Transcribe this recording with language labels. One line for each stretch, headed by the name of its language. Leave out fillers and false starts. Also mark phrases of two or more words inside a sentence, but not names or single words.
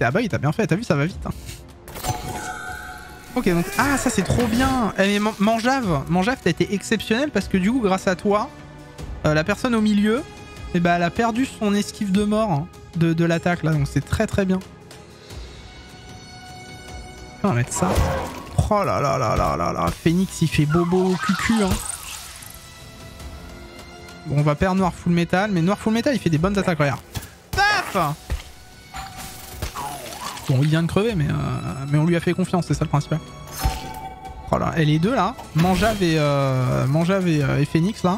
French: Ah bah oui, t'as bien fait. T'as vu, ça va vite. Hein. Ok, donc... Ah, ça, c'est trop bien. Manjave, t'as été exceptionnel parce que du coup, grâce à toi, la personne au milieu, eh ben, elle a perdu son esquive de mort hein, de l'attaque, là. Donc c'est très très bien. On va mettre ça. Oh là là là là là là. Phoenix, il fait bobo cucu, hein. Bon, on va perdre Noir Full Metal, mais Noir Full Metal, il fait des bonnes attaques, regarde. Paf! Bon, il vient de crever, mais on lui a fait confiance, c'est ça le principal. Oh là, et les deux là, Manjave et Phoenix là.